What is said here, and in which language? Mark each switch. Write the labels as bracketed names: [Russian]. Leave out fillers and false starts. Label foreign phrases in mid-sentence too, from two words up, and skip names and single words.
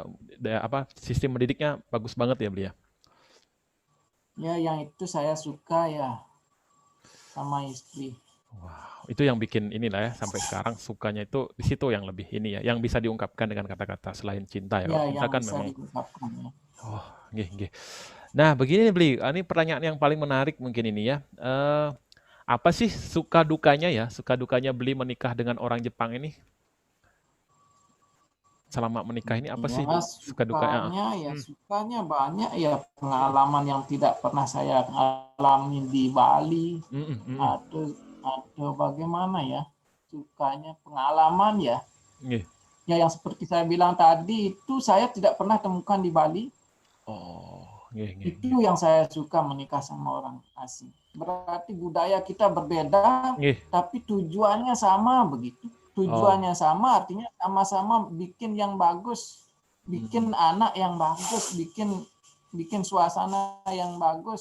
[Indonesian] Apa sistem mendidiknya bagus banget ya, Bli ya. ya yang itu saya suka ya sama istri. Wow, itu yang bikin inilah ya sampai sekarang sukanya itu di situ yang lebih ini ya, yang bisa diungkapkan dengan kata-kata selain cinta ya. Ya, Kalau cinta yang kan bisa memang diungkapkan ya. oh, nggih, nggih. Nah, begini nih, Bli, ini pertanyaan yang paling menarik mungkin ini ya. Apa sih suka dukanya ya, suka dukanya Bli menikah dengan orang Jepang ini? Selama menikah ini apa sih Ya, suka dukanya? Hmm, sukanya banyak ya, pengalaman yang tidak pernah saya alami di Bali mm, mm, atau bagaimana ya. Sukanya pengalaman ya. nggih. Ya yang seperti saya bilang tadi itu saya tidak pernah temukan di Bali. Oh, nggih, nggih, Itu nggih. yang saya suka menikah sama orang asing. Berarti budaya kita berbeda, Nggih. tapi tujuannya sama begitu. Oh, Tujuannya sama artinya sama-sama bikin yang bagus, bikin mm, anak yang bagus, bikin bikin suasana yang bagus.